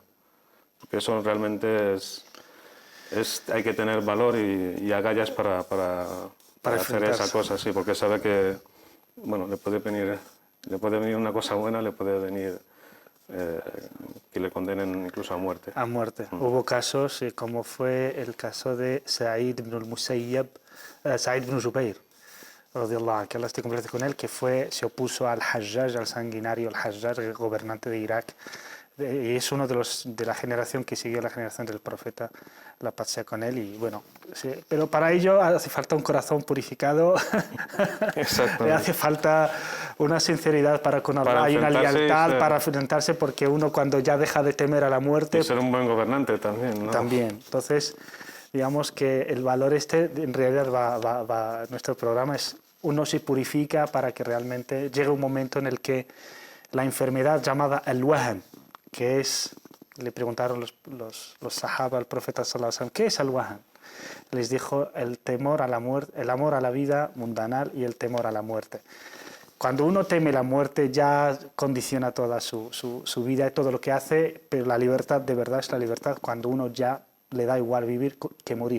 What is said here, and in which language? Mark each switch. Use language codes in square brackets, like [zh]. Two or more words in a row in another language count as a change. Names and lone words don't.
[es] Porque eso realmente hay que tener valor y agallas para hacer esa cosa, sí, porque sabe que, bueno, le puede venir una cosa buena, le puede venir que le condenen incluso a muerte. A muerte. Hubo casos, como fue el caso de Sa'id ibn al-Musayyab, Sa'id ibn Jubayr, [ar] رضي الله عنه, [es] que Allah esté completo con él, que se opuso al Hajjaj, al sanguinario al-Hajjaj, el gobernante de Irak. Y es uno de la generación que siguió la generación del profeta, la paz sea con él. Y bueno, sí, pero para ello hace falta un corazón purificado, hace falta una sinceridad para con Allah, hay una lealtad para enfrentarse, porque uno cuando ya deja de temer a la muerte... Y ser un buen gobernante también, ¿no? También. Entonces, digamos que el valor en realidad nuestro programa es, uno se purifica para que realmente llegue un momento en el que la enfermedad llamada al-wahan, que es, le preguntaron los sahaba al profeta [ar] صلى الله عليه وسلم, [es] ¿qué es al-wahan? Les dijo el temor a la muerte, el amor a la vida mundanal y el temor a la muerte. Cuando uno teme la muerte ya condiciona toda su vida y todo lo que hace, pero la libertad de verdad es la libertad cuando uno ya le da igual vivir que morir.